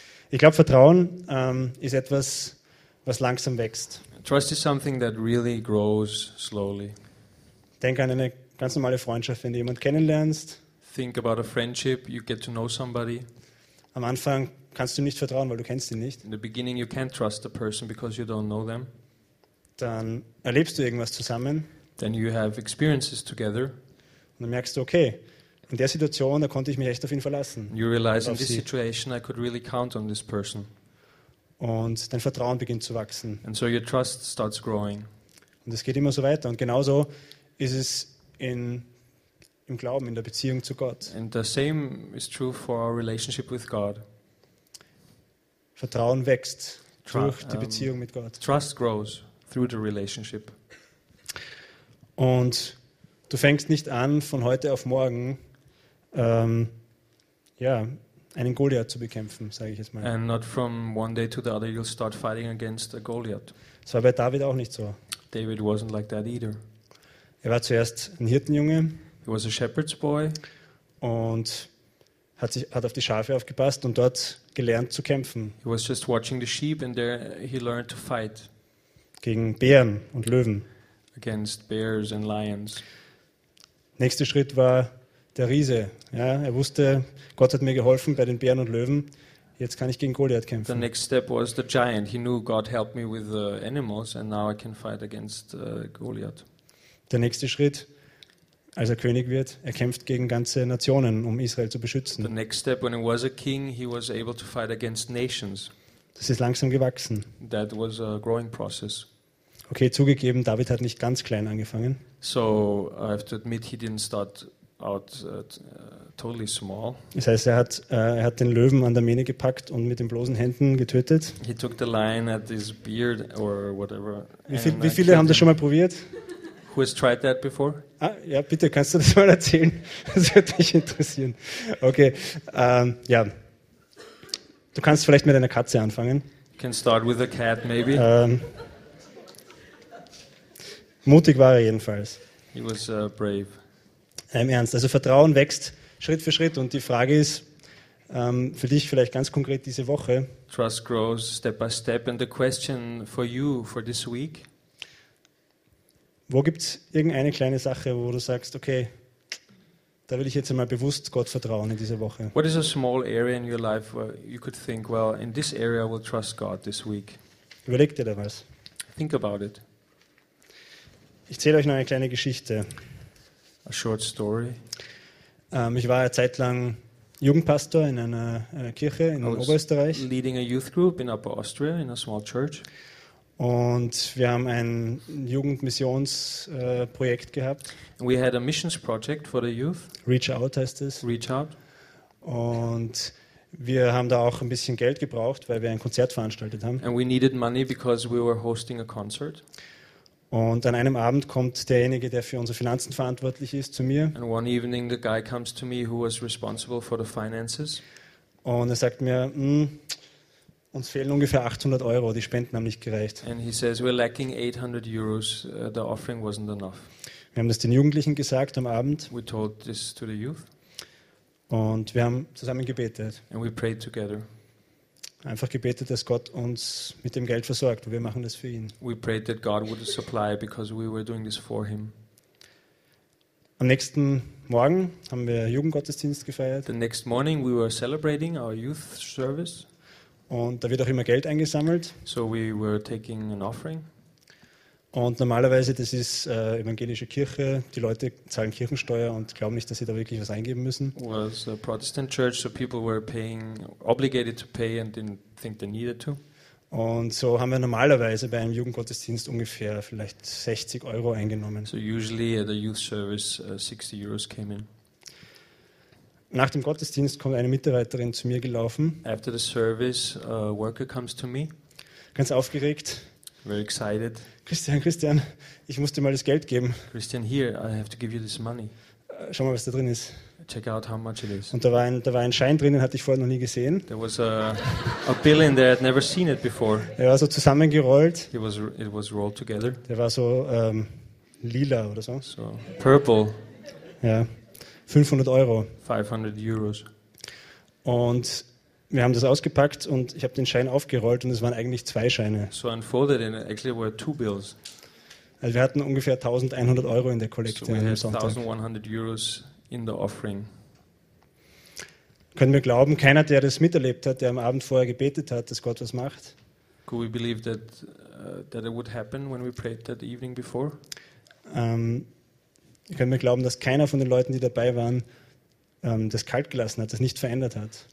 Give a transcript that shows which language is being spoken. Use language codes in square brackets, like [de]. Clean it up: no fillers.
[de] Ich glaube, Vertrauen ist etwas, was langsam wächst. [en] Trust is something that really grows slowly. [de] Denk an eine ganz normale Freundschaft, wenn du jemanden kennenlernst. [en] Think about a friendship, you get to know somebody. [de] Am Anfang kannst du nicht vertrauen, weil du kennst ihn nicht. [en] In the beginning you can't trust the person because you don't know them. [de] Dann erlebst du irgendwas zusammen. [en] Then you have experiences together. [de] Und dann merkst du, okay, in der Situation, da konnte ich mich echt auf ihn verlassen. [en] You realize in this situation I could really count on this person. [de] Und dein Vertrauen beginnt zu wachsen. [en] And so your trust starts growing. [de] Und es geht immer so weiter. Und genauso ist es im Glauben, in der Beziehung zu Gott. [en] And the same is true for our relationship with God. [de] Vertrauen wächst durch die Beziehung mit Gott. [en] Trust grows through the relationship. [de] Und du fängst nicht an, von heute auf morgen einen Goliath zu bekämpfen, sage ich jetzt mal. [en] And not from one day to the other you'll start fighting against a Goliath. [de] Das war bei David auch nicht so. [en] David wasn't like that either. [de] Er war zuerst ein Hirtenjunge. [en] He was a shepherd's boy. [de] Und hat auf die Schafe aufgepasst und dort gelernt zu kämpfen. [en] He was just watching the sheep and there he learned to fight. [de] Gegen Bären und Löwen. [en] Against bears and lions. [de] Nächster Schritt war der Riese. Ja, er wusste, Gott hat mir geholfen bei den Bären und Löwen. Jetzt kann ich gegen Goliath kämpfen. [en] The next step was the giant. He knew God helped me with the animals and now I can fight against Goliath. [de] Der nächste Schritt, als er König wird, er kämpft gegen ganze Nationen, um Israel zu beschützen. [en] The next step, when he was a king, he was able to fight against nations. [de] Das ist langsam gewachsen. [en] That was a growing process. [de] Okay, zugegeben, David hat nicht ganz klein angefangen. [en] So I have to admit, he didn't start out totally small. [de] Das heißt, er hat den Löwen an der Mähne gepackt und mit den bloßen Händen getötet. [en] He took the lion at his beard or whatever. [de] Wie viele haben das schon mal probiert? [en] Who has tried that before? [de] Ah, ja, bitte, kannst du das mal erzählen? Das würde mich interessieren. Okay, du kannst vielleicht mit einer Katze anfangen. [en] You can start with a cat, maybe. [de] Mutig war er jedenfalls. [en] He was brave. [de] Im Ernst, also Vertrauen wächst Schritt für Schritt und die Frage ist, für dich vielleicht ganz konkret diese Woche. [en] Trust grows step by step and the question for you for this week. [de] Wo gibt es irgendeine kleine Sache, wo du sagst, okay, da will ich jetzt einmal bewusst Gott vertrauen in dieser Woche? [en] What is a small area in your life where you could think, well, in this area I will trust God this week? [de] Überleg dir da was. [en] Think about it. [de] Ich zähle euch noch eine kleine Geschichte. [en] A short story. [de] Ich war ja zeitlang Jugendpastor in einer Kirche in Oberösterreich. [en] Leading a youth group in Upper Austria in a small church. [de] Und wir haben ein Jugendmissionsprojekt gehabt. [en] We had a missions project for the youth. [de] Reach Out heißt es. [en] Reach Out. [de] Und wir haben da auch ein bisschen Geld gebraucht, weil wir ein Konzert veranstaltet haben. [en] And we needed money because we were hosting a concert. [de] Und an einem Abend kommt derjenige, der für unsere Finanzen verantwortlich ist, zu mir. [en] And one evening the guy comes to me who was responsible for the finances. [de] Und er sagt mir, uns fehlen ungefähr 800 Euro, die Spenden haben nicht gereicht. [en] And he says we're lacking 800 euros, the offering wasn't enough. [de] Wir haben das den Jugendlichen gesagt am Abend. [en] We told this to the youth. [de] Und wir haben zusammen gebetet. [en] And we prayed together. [de] Einfach gebetet, dass Gott uns mit dem Geld versorgt. Wir machen das für ihn. [en] We prayed that God would supply because we were doing this for him. [de] Am nächsten Morgen haben wir Jugendgottesdienst gefeiert. [en] The next morning we were celebrating our youth service. [de] Und da wird auch immer Geld eingesammelt. [en] So we were taking an offering. [de] Und normalerweise, das ist evangelische Kirche, die Leute zahlen Kirchensteuer und glauben nicht, dass sie da wirklich was eingeben müssen. [en] Was a Protestant church, so people were paying, obligated to pay and didn't think they needed to. [de] Und so haben wir normalerweise bei einem Jugendgottesdienst ungefähr vielleicht 60 Euro eingenommen. [en] So usually at a youth service 60 euros came in. [de] Nach dem Gottesdienst kommt eine Mitarbeiterin zu mir gelaufen. [en] After the service, a worker comes to me. [de] Ganz aufgeregt. [en] Very excited. [de] Christian, ich muss dir mal das Geld geben. [en] Christian, here, I have to give you this money. [de] Schau mal, was da drin ist. [en] Check out how much it is. [de] Und da war ein Schein drin, den hatte ich vorher noch nie gesehen. [en] There was a bill in there, I'd never seen it before. [de] Er war so zusammengerollt. [en] It was rolled together. [de] Der war so lila oder so. [en] So purple. [de] Ja, 500 Euro. [en] 500 euros. [de] Und wir haben das ausgepackt und ich habe den Schein aufgerollt und es waren eigentlich zwei Scheine. [en] So unfolded and actually were two bills. [de] Also wir hatten ungefähr 1100 Euro in der Kollekte am Sonntag. [en] So we had 1100 euros in the offering. [de] Können wir glauben, keiner, der das miterlebt hat, der am Abend vorher gebetet hat, dass Gott was macht? [en] Could we believe that that it would happen when we prayed that evening before? [de] Können wir glauben, dass keiner von den Leuten, die dabei waren, das kalt gelassen hat, das nicht verändert hat.